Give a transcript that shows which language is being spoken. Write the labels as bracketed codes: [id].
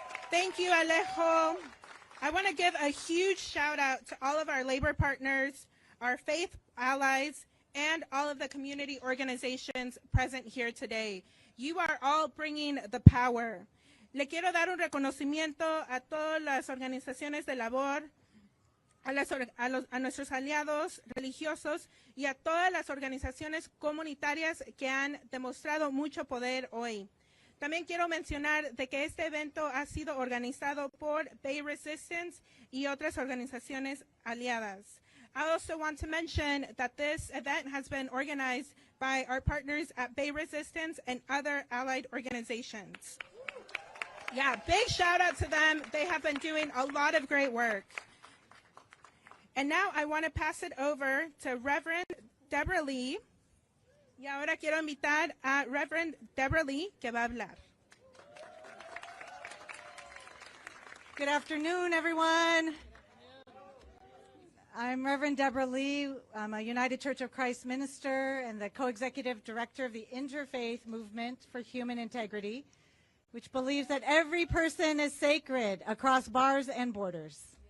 [en] Thank you, Alejo. I want to give a huge shout out to all of our labor partners, our faith allies, and all of the community organizations present here today. You are all bringing the power. [es] Le quiero dar un reconocimiento a todas las organizaciones de labor, a nuestros aliados religiosos y a todas las organizaciones comunitarias que han demostrado mucho poder hoy. También quiero mencionar de que este evento ha sido organizado por Bay Resistance y otras organizaciones aliadas. [en] I also want to mention that this event has been organized by our partners at Bay Resistance and other allied organizations. Yeah, big shout out to them. They have been doing a lot of great work. And now I want to pass it over to Reverend Deborah Lee. [es] Y ahora quiero invitar a Reverend Deborah Lee, que va a hablar. [en] Good afternoon, everyone. I'm Reverend Deborah Lee. I'm a United Church of Christ minister and the co-executive director of the Interfaith Movement for Human Integrity, which believes that every person is sacred across bars and borders.